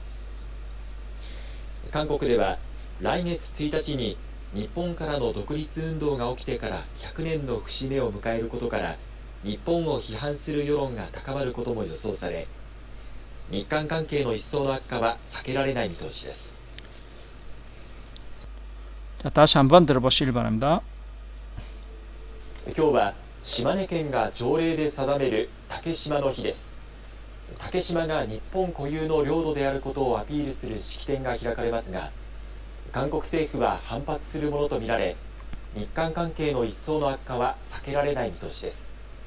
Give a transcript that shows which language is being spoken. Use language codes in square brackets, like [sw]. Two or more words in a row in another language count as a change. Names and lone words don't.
[ja] 韓国では来月1日に日本からの独立運動が起きてから100年の節目を迎えることから、日本を批判する世論が高まることも予想され、日韓関係の一層の悪化は避けられない見通しです。 [ko] 자, 다시 한번 들어보시기 바랍니다. [ja] 今日は島根県が条例で定める竹島の日です。竹島が日本固有の領土であることをアピールする式典が開かれますが、韓国政府は反発するものとみられ、日韓関係の一層の悪化は避けられない見通しです。